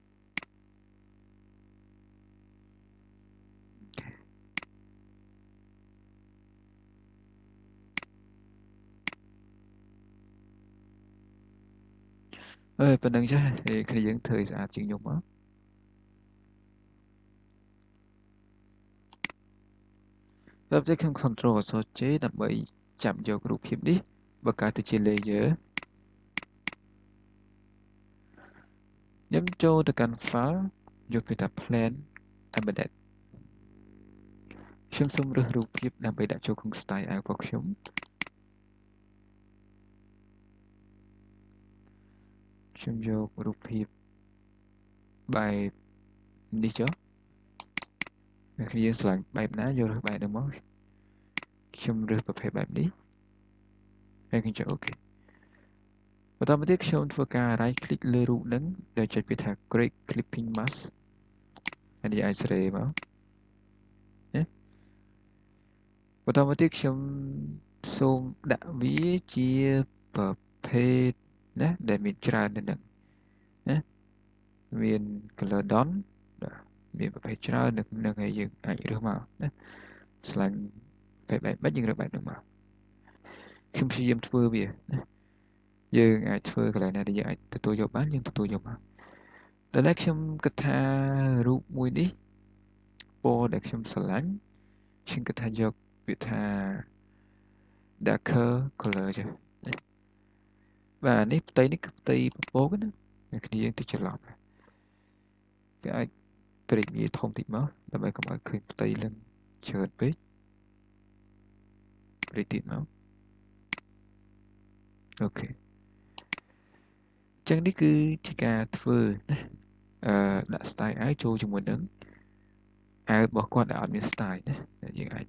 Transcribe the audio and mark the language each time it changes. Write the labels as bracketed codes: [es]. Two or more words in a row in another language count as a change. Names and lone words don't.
[km] ប៉ុណ្្នឹងចាស់គ្នាយើងធ្វើឲ្យស្អាតជាងខ្ញុំមកដល់ពេលខ្ញុំ [en] Ctrl J [km] ដើម្បីចាប់យករូបភាពនេះបង្កើតទៅជា layer ខ្ញុំចូលទៅកាន់ file យកទៅថា [en] plan embedded [km] ខ្ញុំសូមរើសរូបភាពដើម្បីដាក់ចូលក្នុង style របស់ខ្ញុំខ្ញុំយករូបភាពបែបនេះចុះអ្នកគ្នាស្រឡាញ់បែបណាយករើសបែបហ្នឹងមកខ្ញុំរើសប្រភេទបែបនេះហើយ ខ្ញុំចុច OK បន្តមកទៀតខ្ញុំធ្វើការ [en] right click [km] លើរូបហ្នឹងដែលចុចពាក្យថា [en] create clipping mask [km] ហើយនេះអាចស្រីមកណាបន្តមកទៀតខ្ញុំសូមដាក់វាជាប្រ ភេទណាដែលមានច្រើននៅហ្នឹងណាមាន [en] color done [km] មានប្រភេទច្រើននៅហ្នឹងហើយយើងអាចរើសមកណាឆ្លាញ់បែប ម៉េចយើងរើសបែបហ្នឹងមកខ្ញុំព្យាយាមធ្វើវាណាយើងអាចធ្វើកន្លែងណាដែលយើងអាចទទួល យកបានយើងទទួលយកមកដល់តែខ្ញុំគិតថារូបមួយនេះពណ៌ដែលខ្ញុំស្រឡាញ់ខ្ញុំគិតថាយកវាថា [en] darker color [km] ចេះណាបាទនេះផ្ទៃនេះគឺផ្ទៃពពកណាអ្នកគ្នាយើងទៅច្រឡំគេអាចព្រិចវាធំតិចមកដើម្បីកុំឲ្យឃើញផ្ទៃលឹងច្រើនពេកព្រិចទៀតមក អូខេចឹងនេះគឺជាការធ្វើណាដាក់ style ឲ្យចូលជាមួយនឹងអាវរបស់គាត់ដែលអត់មាន style ណាយើងអាច